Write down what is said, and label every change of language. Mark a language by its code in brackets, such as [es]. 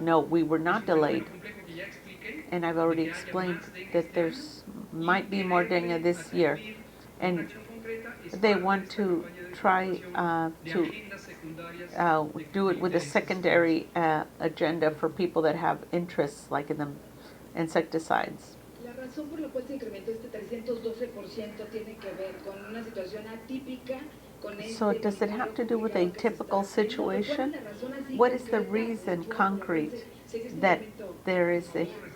[en] No, we were not delayed. And I've already explained that might be more dengue this year. And they want to try to do it with a secondary agenda for people that have interests, like in the insecticides. [es] razón por la cual se incrementó este 312% tiene que ver con una situación atípica. [en] So does it have to do with a typical situation? What is the reason concrete that there is a...